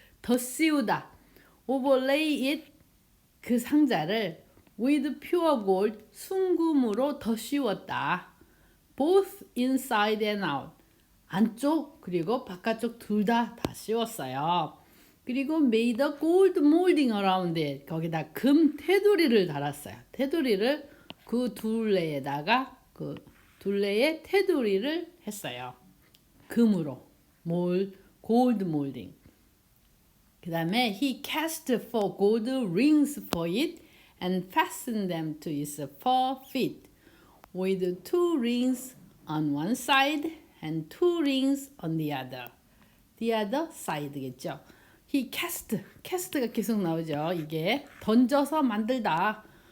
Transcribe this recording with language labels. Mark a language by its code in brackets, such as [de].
[ko] 더 씌우다. [en] overlay it [ko] 그 상자를 [en] with pure gold [ko] 순금으로 더 씌웠다. [en] both inside and out. [ko] 안쪽 그리고 바깥쪽 둘 다 씌웠어요. [en] 그리고 made a gold molding around it. [ko] 거기다 금 테두리를 달았어요. 테두리를 그 둘레에다가 그 둘레에 테두리를 했어요. 금으로 [en] gold molding. 그 다음에 he cast 4 gold rings for it and fastened them to its 4 feet. with 2 rings on one side and 2 rings on the other. The other side겠죠. He cast [ko] 가 계속 나오죠. 이게 던져서 만들다.